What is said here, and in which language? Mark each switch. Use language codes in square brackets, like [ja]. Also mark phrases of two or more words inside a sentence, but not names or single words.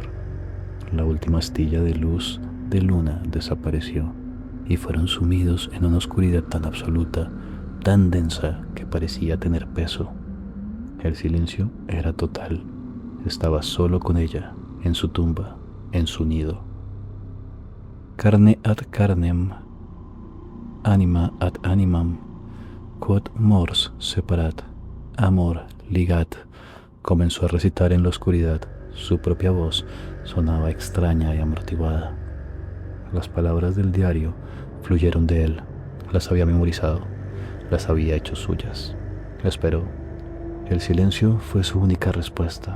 [es] La última astilla de luz de luna desapareció y fueron sumidos en una oscuridad tan absoluta, tan densa que parecía tener peso. El silencio era total. Estaba solo con ella, en su tumba, en su nido. [la] Carne ad carnem, anima ad animam, quod mors separat, amor ligat, [es] comenzó a recitar en la oscuridad. Su propia voz sonaba extraña y amortiguada. Las palabras del diario fluyeron de él, las había memorizado, las había hecho suyas. Esperó. El silencio fue su única respuesta.